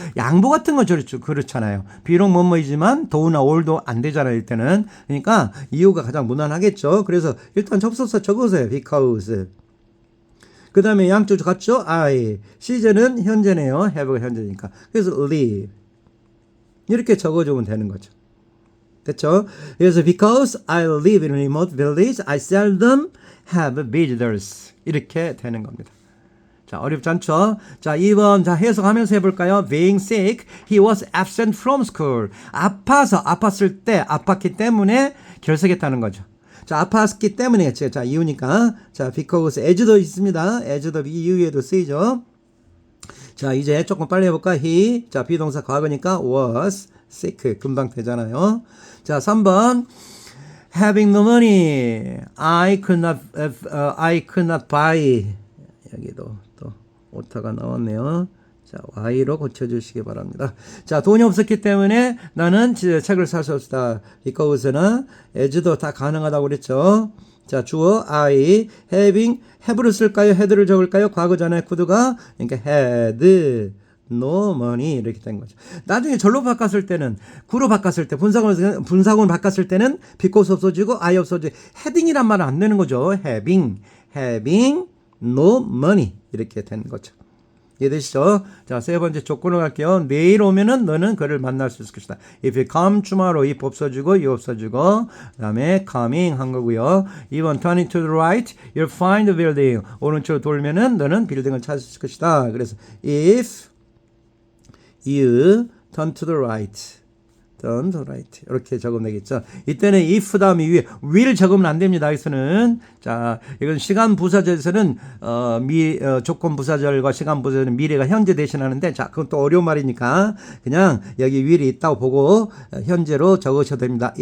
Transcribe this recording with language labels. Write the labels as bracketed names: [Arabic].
[Korean] 양보 같은 건 그렇잖아요. 비록 뭐뭐이지만 do나 or도 안 되잖아요, 이때는. 그러니까 이유가 가장 무난하겠죠. 그래서 일단 접속사 적으세요. because. 그 다음에 양쪽 같죠? I. 시제는 현재네요. have가 현재니까. 그래서 live. 이렇게 적어주면 되는 거죠. 됐죠? [English] 그래서 because I live in a remote village, I seldom have visitors. [Korean] 이렇게 되는 겁니다. 자, 어렵지 않죠? 자, 2번. 자, 해석하면서 해볼까요? [English] Being sick, he was absent from school. [Korean] 아팠을 때, 아팠기 때문에 결석했다는 거죠. 자, 아팠기 때문이겠죠. 자, 이유니까. 자, because as도 있습니다. as도 이유에도 쓰이죠. 자, 이제 조금 빨리 해볼까? [English] he. [Korean] 자, 비동사 과거니까 was sick. 금방 되잖아요. 자, 3번. [English] having the money. I could not buy. [Korean] 여기도 또 오타가 나왔네요. 자, Y로 고쳐주시기 바랍니다. 자, 돈이 없었기 때문에 나는 책을 살 수 없다. because나 as도 다 가능하다고 그랬죠. 자, 주어 I have를 쓸까요? had를 적을까요? 과거 전에 could가 그러니까 [English] had no money [Korean] 이렇게 된 거죠. 나중에 절로 바꿨을 때는 구로 바꿨을 때 분사구로 바꿨을 때는 because 없어지고 I 없어지고 heading이란 말은 안 되는 거죠. [English] having no money [Korean] 이렇게 되는 거죠. 이해되시죠? 자, 세 번째 조건을 갈게요. 내일 오면은 너는 그를 만날 수 있을 것이다. [English] If you come tomorrow, if [Korean] 없어지고, you 없어지고, 그 다음에 [English] coming 한 거고요. 2번 turning to the right, you'll find the building. [Korean] 오른쪽으로 돌면은 너는 빌딩을 찾을 수 있을 것이다. 그래서 [English] if you turn to the right. [Korean] 이렇게 적으면 되겠죠. 이때는 if 다음에 위에 will 적으면 안 됩니다. 여기서는 자, 이건 시간 부사절에서는 조건 부사절과 시간 부사절은 미래가 현재 대신하는데 자, 그건 또 어려운 말이니까 그냥 여기 will이 있다고 보고 현재로 적으셔도 됩니다.